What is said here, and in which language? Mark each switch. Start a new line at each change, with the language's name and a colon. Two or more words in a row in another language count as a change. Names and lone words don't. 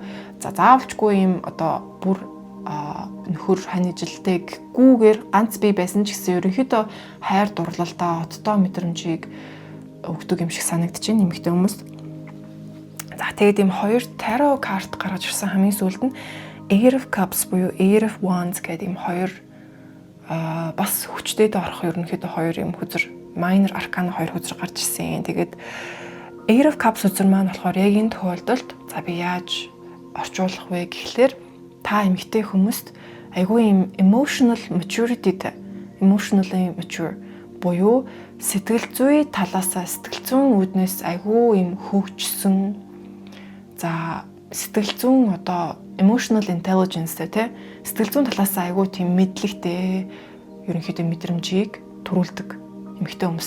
Mongolian: За заавалчгүй юм одоо бүр нөхөр ханижилтэйгүйгээр ганц бие байсан ч гэсэн ерөнхийдөө хайр дурлалтай, одтой мэдрэмжийг өгдөг юм шиг санагдаж байна эмэгтэй хүмүүст. За тэгээд ийм хоёр таро карт гаргаж ирсэн хамгийн сүүлд нь Eight of Cups буюу Eight of Wands гэдэг ийм хоёр бас хүчтэйд орох ерөнхийдөө хоёр юм хүзэр
English: minor arcana
Mongolian: хоёр хүзэр гарч ирсэн. Тэгээд Eight of Cups хүзэр маань болохоор яг энэ тохиолдолд за би яаж орчуулах вэ гэхлээр та эмэгтэй хүмүүст айгүй юм
English: emotionally mature
Mongolian: буюу сэтгэл зүй талаасаа сэтгэл зүйн үүднээс айгүй юм хөгжсөн. За сэтгэл зүйн одоо
English: emotional intelligence
Mongolian: те сэтгэл зүйн талаас айгүй тийм мэдлэгтэй ерөнхийдөө мэдрэмжийг төрүүлдэг эмэгтэй хүмүүст.